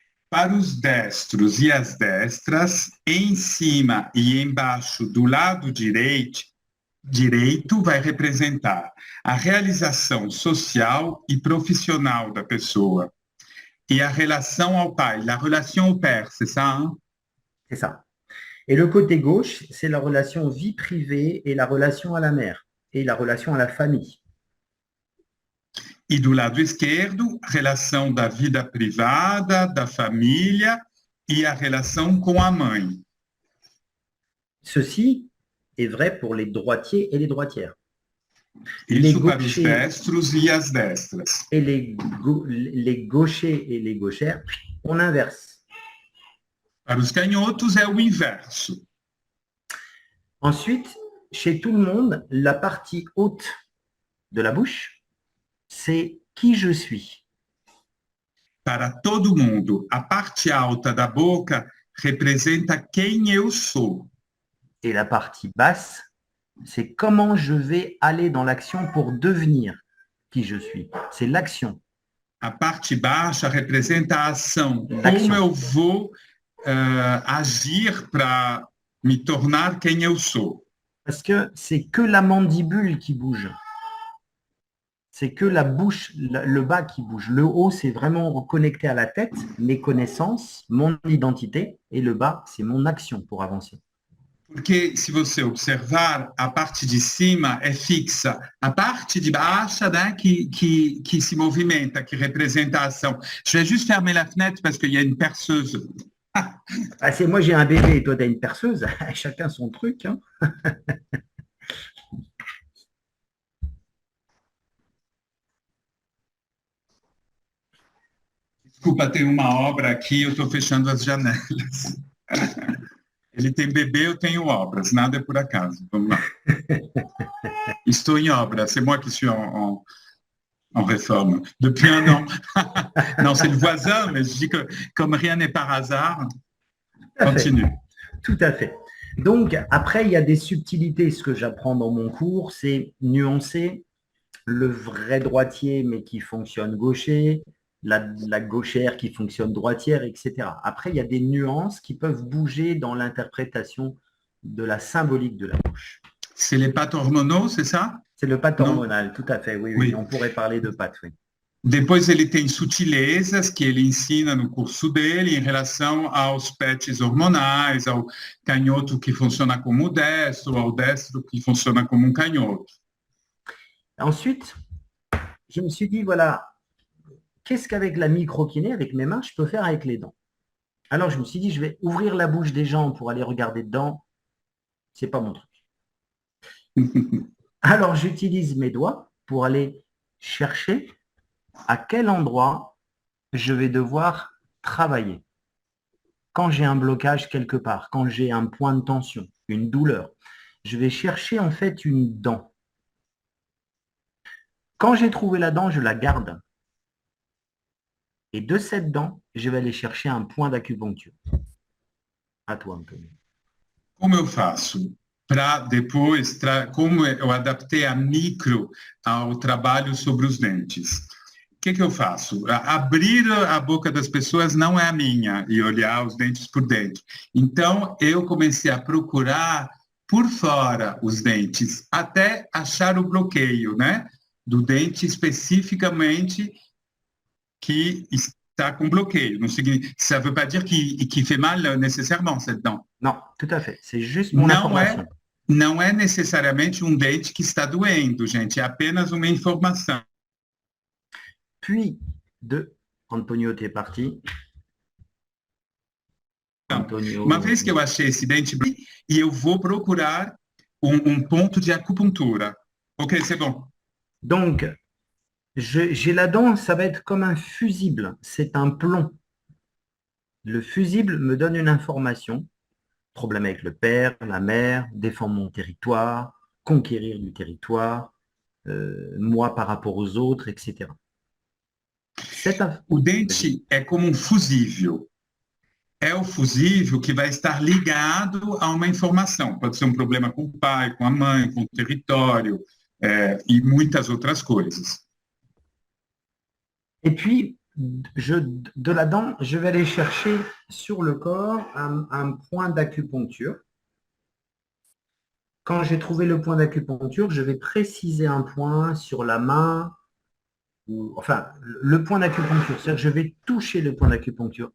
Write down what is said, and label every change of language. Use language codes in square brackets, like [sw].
[pt] Para os destros e as destras, em cima e embaixo do lado direito vai representar a realização social e profissional da pessoa. [fr] Et la relation au pai, la relation au père, c'est ça, hein? C'est ça. Et le côté gauche, c'est la relation vie privée et la relation à la mère et la relation à la famille. [pt] E do lado esquerdo, relação da vida privada, da família e a relação com a mãe. [fr] Ceci est vrai pour les droitiers et les droitières. [pt] Isso para os destros e as destras. [fr] Et les gauchers et les gauchères, on inverse. [pt] Para os canhotos é o inverso. [fr] Ensuite, chez tout le monde, la partie haute de la bouche, c'est qui je suis. [pt] Para todo mundo, a parte alta da boca representa quem eu sou. [fr] Et la partie basse, c'est comment je vais aller dans l'action pour devenir qui je suis. C'est l'action. [pt] A parte baixa representa a ação. Como eu vou agir para me tornar quem eu sou. [fr] Parce que c'est que la mandibule qui bouge. C'est que la bouche, le bas qui bouge. Le haut, c'est vraiment connecté à la tête, mes connaissances, mon identité. Et le bas, c'est mon action pour avancer. [pt] Porque, se você observar, a parte de cima é fixa. A parte de baixa, né, que se movimenta, que representa a ação. [fr] Je vais juste fermer la fenêtre parce qu'il y a une perceuse. Ah, c'est moi, j'ai un bébé et toi, tu as une perceuse. Chacun son truc. Hein. [pt] Desculpa, tem uma obra aqui, eu estou fechando as janelas. Ele tem bebê, eu tenho obras, nada é por acaso. Vamos lá. Estou em obra, [fr] c'est moi qui suis en réforme depuis un an. Non, c'est le voisin, mais je dis que comme rien n'est par hasard, continue. Tout à fait. Donc, après, il y a des subtilités. Ce que j'apprends dans mon cours, c'est nuancer le vrai droitier, mais qui fonctionne gaucher, la gauchère qui fonctionne droitière, etc. Après, il y a des nuances qui peuvent bouger dans l'interprétation de la symbolique de la bouche. C'est les pattes hormonaux, c'est ça? C'est le patte hormonal, tout à fait, oui. On pourrait parler de patte, oui. [pt] Depois ele tem sutilezas que ele ensina no curso dele em relação aos pets hormonais, ao canhoto que funciona como o destro, ao destro que funciona como um canhoto. [fr] Ensuite, je me suis dit, voilà, qu'est-ce qu'avec la microkiné, avec mes mains, je peux faire avec les dents? Alors, je me suis dit, je vais ouvrir la bouche des gens pour aller regarder dedans. C'est pas mon truc. Alors, j'utilise mes doigts pour aller chercher à quel endroit je vais devoir travailler. Quand j'ai un blocage quelque part, quand j'ai un point de tension, une douleur, je vais chercher en fait une dent. Quand j'ai trouvé la dent, je la garde. Et de cette dent, je vais aller chercher un point d'acupuncture. À toi, Antonio. [pt] Como eu faço? para depois, como eu adaptei a micro ao trabalho sobre os dentes. O que eu faço? Abrir a boca das pessoas não é a minha, e olhar os dentes por dentro. Então, eu comecei a procurar por fora os dentes, até achar o bloqueio, né? Do dente especificamente que está com bloqueio. Não significa, [fr] ça ne veut pas dire qu'il fait mal nécessairement cette dent. Non, tout à fait. C'est juste mon [pt] Não é, [fr] information. [pt] não é necessariamente um dente que está doendo, gente, é apenas uma informação. [fr] Puis, Antonio, tu es parti. Antonio. [pt] Uma vez que eu achei esse dente, e eu vou procurar ponto de acupuntura. [fr] Ok, c'est bon. Donc, j'ai la dent, ça va être comme un fusible. C'est un plomb. Le fusible me donne une information. Problème avec le père, la mère, défendre mon territoire, conquérir du territoire, moi par rapport aux autres, etc. [pt] O dente é como um fusível. É o fusível que vai estar ligado a uma informação. Pode ser um problema com o pai, com a mãe, com o território, e muitas outras coisas. [fr] Et puis, de la dent, je vais aller chercher sur le corps un point d'acupuncture. Quand j'ai trouvé le point d'acupuncture, je vais préciser un point sur la main, enfin, le point d'acupuncture, c'est-à-dire que je vais toucher le point d'acupuncture.